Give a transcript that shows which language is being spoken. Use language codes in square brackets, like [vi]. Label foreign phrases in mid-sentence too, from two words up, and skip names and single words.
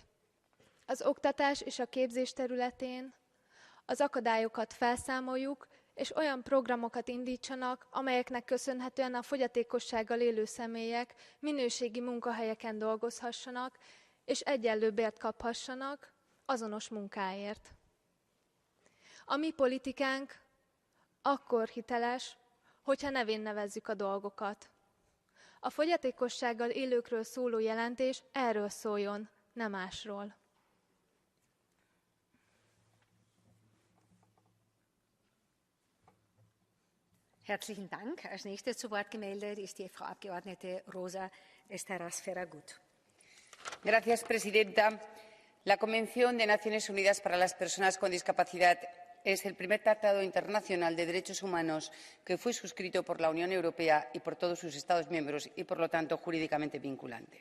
[hu] Az oktatás és a képzés területén az akadályokat felszámoljuk, és olyan programokat indítsanak, amelyeknek köszönhetően a fogyatékossággal élő személyek minőségi munkahelyeken dolgozhassanak, és egyenlő bért kaphassanak azonos munkáért. A mi politikánk akkor hiteles, hogyha nevén nevezzük a dolgokat. A fogyatékossággal élőkről szóló jelentés erről szóljon, nem másról. [de] Herzlichen Dank. Als nächstes zu Wort gemeldet ist die Frau Abgeordnete Rosa Esteras Ferragut. [es] Gracias, presidenta. La Convención de Naciones Unidas para las Personas con Discapacidad es el primer tratado internacional de derechos humanos que fue suscrito por la Unión Europea y por todos sus Estados miembros y, por lo tanto, jurídicamente vinculante.